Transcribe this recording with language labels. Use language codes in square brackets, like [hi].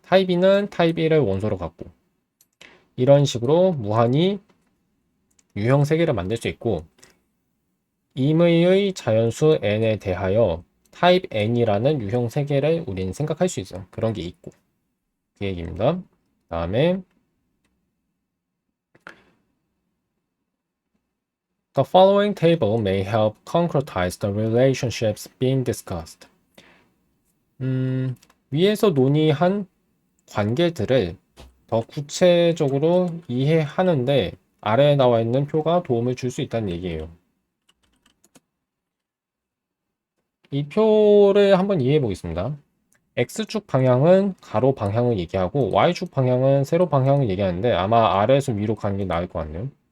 [ko] 타입 2는 타입 1을 원소로 갖고. 이런 식으로 무한히 유형 세개를 만들 수 있고 임의의 자연수 n에 대하여 타입 n이라는 유형 세개를 우리는 생각할 수 있어요. 그런 게 있고. 그 얘기입니다. 다음에 [en] The following table may help concretize the relationships being discussed. [ko] 위에서 논의한 관계들을 더 구체적으로 이해하는데 아래에 나와 있는 표가 도움을 줄 수 있다는 얘기예요. 이 표를 한번 이해해 보겠습니다. X축 방향은 가로 방향을 얘기하고 Y축 방향은 세로 방향을 얘기하는데 아마 아래에서 위로 가는 게 나을 것 같네요.